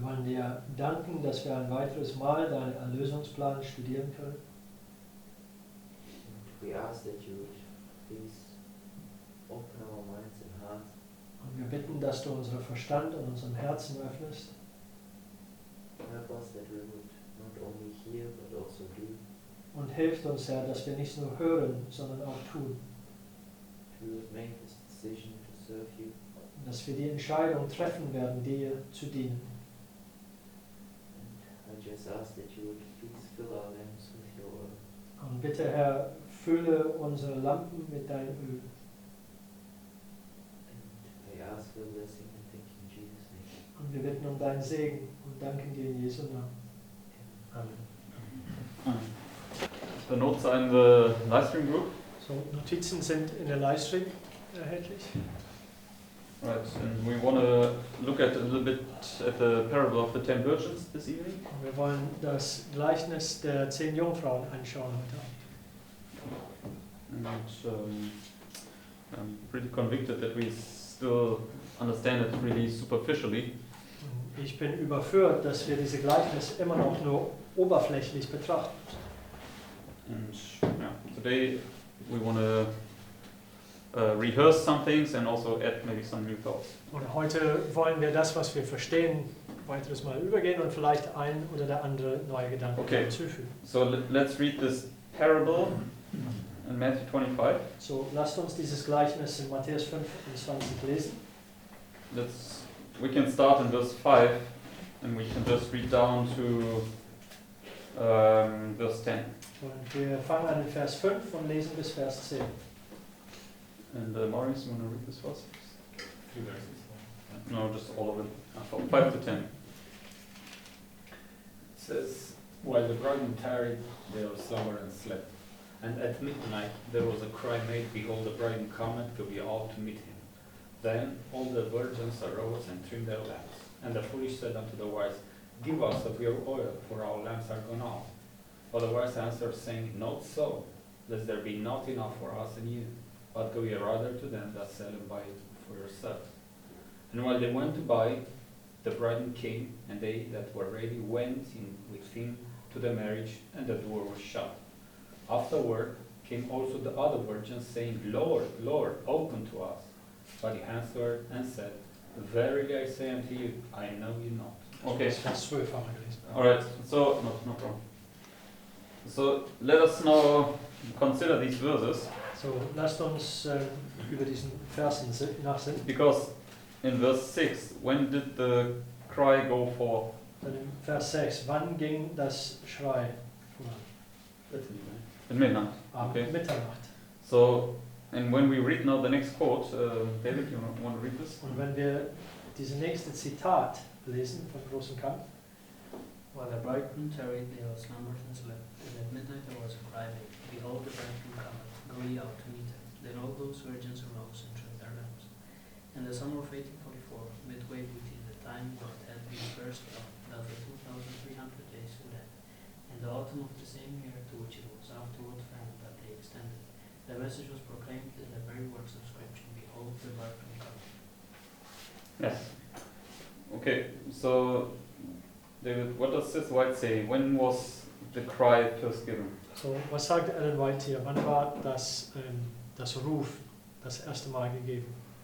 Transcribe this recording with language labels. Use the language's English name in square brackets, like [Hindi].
[German] dir danken, dass wir ein weiteres Mal deinen Erlösungsplan studieren können. [English] We ask that you would please open our minds and hearts. [German] Und wir bitten, dass du unseren Verstand und unseren Herzen öffnest. [English] Help us that we would not only hear but also do. [German] Und hilft uns, Herr, dass wir nicht nur hören, sondern auch tun. [English] We would make this decision to serve you. [German] Dass wir die Entscheidung treffen werden, dir zu dienen. [English] And I just ask that you would please fill our lamps with your oil. [German] Und bitte, Herr, fülle unsere Lampen mit deinem Öl. [English] And I ask for blessing and thank you in Jesus' name. [German] Und wir bitten um deinen Segen und danken dir in Jesu Namen. [English] Amen. The notes are in the livestream group. [German] So, Notizen sind in der Livestream erhältlich. [English] Right, and we want to look at a little bit at the parable of the 10 virgins this evening. [German] Und wir wollen das Gleichnis der 10 Jungfrauen anschauen heute Abend. [English] And I'm pretty convicted that we still understand it really superficially. [German] Und ich bin überführt, dass wir diese Gleichnis immer noch nur oberflächlich betrachten. [English] And yeah, today we want to rehearse some things and also add maybe some new thoughts. [German] Und heute wollen wir das, was wir verstehen, weiteres Mal übergehen und vielleicht ein oder der andere neue Gedanken hinzufügen. [English] So let's read this parable in Matthew 25. [German] So, lasst uns dieses Gleichnis in Matthäus 25 lesen. [English] We can start in verse 5 and we can just read down to verse 10. [German] Und wir fangen an in Vers 5 und lesen bis Vers 10. [English] And Maurice, you want to read this first? 3 verses. No, just all of it. From 5 to 10. It says, while the bridegroom tarried, they all slumbered and slept. And at midnight there was a cry made, behold, the bridegroom cometh, go ye all to meet him. Then all the virgins arose and trimmed their lamps. And the foolish said unto the wise, give us of your oil, for our lamps are gone out. But the wise answered, saying, not so, lest there be not enough for us and you. But go ye rather to them that sell and buy it for yourselves. And while they went to buy, the bridegroom came, and they that were ready went in with him to the marriage, and the door was shut. Afterward came also the other virgins, saying, Lord, Lord, open to us. But he answered and said, verily I say unto you, I know you not. Okay. [German] Vers 12 haben wir gelesen. [English] Alright, so, no problem. So let us now consider these verses. [German] So, lasst uns über diesen Versen nachsinnen. [English] Because in verse 6, when did the cry go forth? [German] Dann in Vers 6, wann ging das Schrei voran? [English] At midnight. [German] Okay. Mitternacht. [English] So, and when we read now the next quote, David, you want to read this? [German] Und wenn wir diese nächste Zitat lesen vom großen Kampf. [English] While the bridegroom tarried, they all slumbered and slept. And at midnight there was a cry made, behold, the bridegroom cometh, go ye out to meet him. Then all those virgins arose and trimmed their lamps. In the summer of 1844, midway between the time when it had been first up, that the 2,300 days would end, in the autumn of the same year to which it was afterward found that they extended, the message was proclaimed in the very words of Scripture, behold, the bridegroom cometh. Yes. Okay, so David, what does this white say? When was the cry first given? [German] So, was sagt Ellen White hier? Wann war das Ruf das erste Mal gegeben?